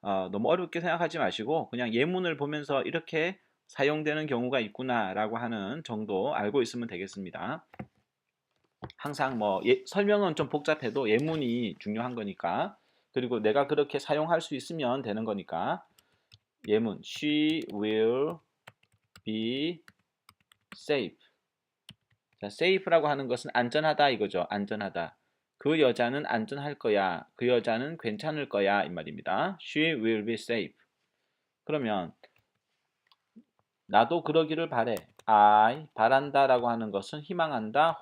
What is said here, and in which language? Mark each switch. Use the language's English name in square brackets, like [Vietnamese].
[Korean] 너무 어렵게 생각하지 마시고 그냥 예문을 보면서 이렇게 사용되는 경우가 있구나라고 하는 정도 알고 있으면 되겠습니다. 항상 설명은 좀 복잡해도 예문이 중요한 거니까, 그리고 내가 그렇게 사용할 수 있으면 되는 거니까. [English] 예문 She will be safe. [Korean] 자, safe라고 하는 것은 안전하다 이거죠. 안전하다. 그 여자는 안전할 거야. 그 여자는 괜찮을 거야 이 말입니다. [English] She will be safe. [Korean] 그러면 나도 그러기를 바래. I 바란다라고 하는 것은 희망한다.